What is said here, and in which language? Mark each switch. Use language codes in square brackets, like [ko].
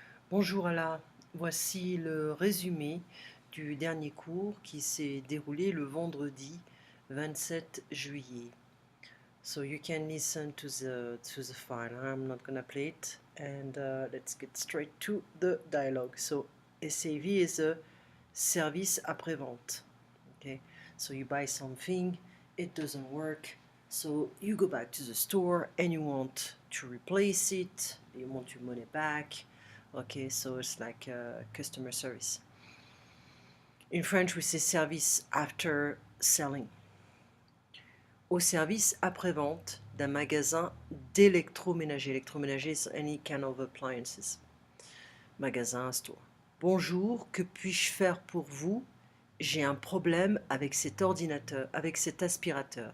[fr] Bonjour Ala, voici le résumé du dernier cours qui s'est déroulé le vendredi 27 juillet. [en] So you can listen to the file. I'm not gonna play it, and let's get straight to the dialogue. So SAV is a [fr] service après-vente. [en] Okay, so you buy something, it doesn't work, so you go back to the store and you want to replace it, you want your money back. Okay, so it's like customer service. In French, we say service after selling. [fr] Au service après-vente d'un magasin d'électroménager. [en] Électroménager is any kind of appliances. Magasin, store. [fr] Bonjour, que puis-je faire pour vous? J'ai un problème avec cet ordinateur, avec cet aspirateur.